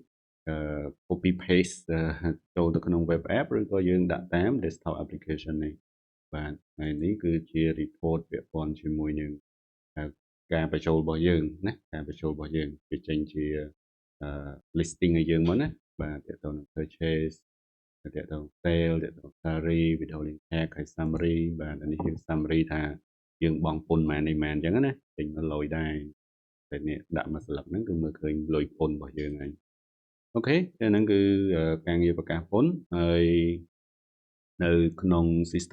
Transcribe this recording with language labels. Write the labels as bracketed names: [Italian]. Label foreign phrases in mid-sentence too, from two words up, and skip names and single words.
[English] copy paste [Khmer] ចូលទៅក្នុង [English] web app [Khmer] ឬក៏យើងដាក់តាម [English] desktop application [Khmer] នេះបាទហើយនេះគឺជា report ពាក់ព័ន្ធជាមួយនឹងការបញ្ចូលរបស់យើងណាការបញ្ចូលរបស់យើងវាចេញជា listing ឲ្យយើងមកណាបាទទាក់ទង នឹង purchase ទាក់ទង sale ទាក់ទង [English] salary withholding tax [Khmer] ហើយ summary បាទអានេះគឺ summary ថាយើងបង់ពន្ធម៉ានអញ្ចឹងណាចេញមកលុយដែរតែនេះដាក់ មកស្លឹកហ្នឹងគឺមើលឃើញលុយពន្ធរបស់យើងហើយអូខេហ្នឹងគឺការងារប្រកាសពន្ធហើយនៅក្នុង system